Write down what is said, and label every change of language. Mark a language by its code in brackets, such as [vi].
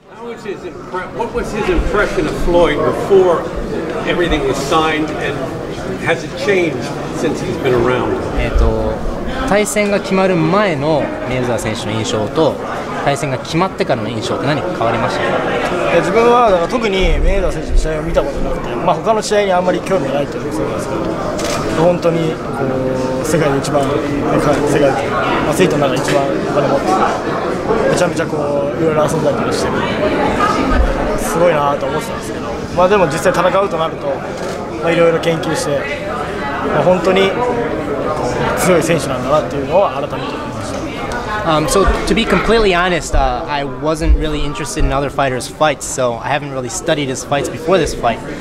[en] what was his impression of Floyd before everything was signed, and has it changed since he's been around? [ja] 対戦が決まる前のメイウェザー選手の印象と対戦が決まってからの印象って何か変わりましたか？自分はだから特にメイウェザー選手の試合を見たことなくて、他の試合にあんまり興味がないっていうのもそうなんですけど、本当にこう世界で一番、世界でアスリートの中で一番お金持ってめちゃめちゃこういろいろ遊んだりとかしてすごいなと思ってたんですけど、でも実際戦うとなるといろいろ研究して、本当に強い選手なんだなっていうのを改めて思いました。 [en] So to be completely honest, I wasn't really interested in other fighters' fights, so I haven't really studied his fights before this fight.